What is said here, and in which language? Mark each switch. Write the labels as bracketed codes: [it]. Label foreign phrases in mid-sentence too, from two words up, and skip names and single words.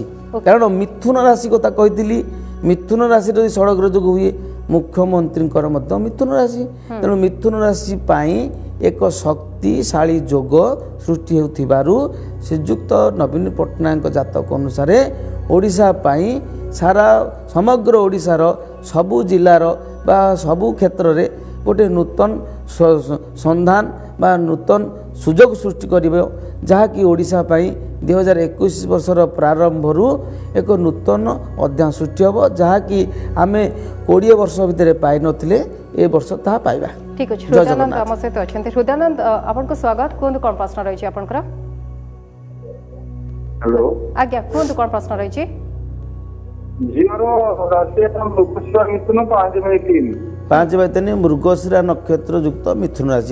[or] କାରଣ ମିଥୁନ ରାଶି କଥା କହିଥିଲି, ମିଥୁନ ରାଶିର ଯଦି ଷଡ଼ଗ୍ର ଯୋଗ ହୁଏ ମୁଖ୍ୟମନ୍ତ୍ରୀଙ୍କର ମଧ୍ୟ ମିଥୁନ ରାଶି, ତେଣୁ ମିଥୁନ ରାଶି ପାଇଁ ଏକ ଶକ୍ତିଶାଳୀ ଯୋଗ ସୃଷ୍ଟି ହେଉଥିବାରୁ ଶ୍ରୀଯୁକ୍ତ ନବୀନ ପଟ୍ଟନାୟକଙ୍କ ଜାତକ ଅନୁସାରେ ଓଡ଼ିଶା ପାଇଁ ସାରା ସମଗ୍ର ଓଡ଼ିଶାର ସବୁ ଜିଲ୍ଲାର ବା ସବୁ କ୍ଷେତ୍ରରେ ଗୋଟେ ନୂତନ ସନ୍ଧାନ ବା ନୂତନ ସୁଯୋଗ ସୃଷ୍ଟି କରିବ ଯାହାକି ଓଡ଼ିଶା ପାଇଁ 2021 ବର୍ଷର ପ୍ରାରମ୍ଭରୁ ଏକ ନୂତନ ଅଧ୍ୟାୟ ସୃଷ୍ଟି ହେବ ଯାହାକି ଆମେ 20 ବର୍ଷ ଭିତରେ ପାଇନଥିଲେ ଏ ବର୍ଷ ତାହା ପାଇବା। ଠିକ୍ ଅଛି, ହୃଦୟାନନ୍ଦ ଆମ ସହିତ ଅଛନ୍ତି। ହୃଦୟାନନ୍ଦ ଆପଣଙ୍କୁ ସ୍ୱାଗତ, କୁହନ୍ତୁ କ'ଣ ପ୍ରଶ୍ନ ରହିଛି ଆପଣଙ୍କର? ହ୍ୟାଲୋ, ଆଜ୍ଞା କୁହନ୍ତୁ କ'ଣ ପ୍ରଶ୍ନ ରହିଛି? ଝିଅର ରାଶି ମୃଗଶିରା ମିଥୁନ 5/3 5/3 ମୃଗଶିରା ନକ୍ଷତ୍ର ଯୁକ୍ତ ମିଥୁନ ରାଶି।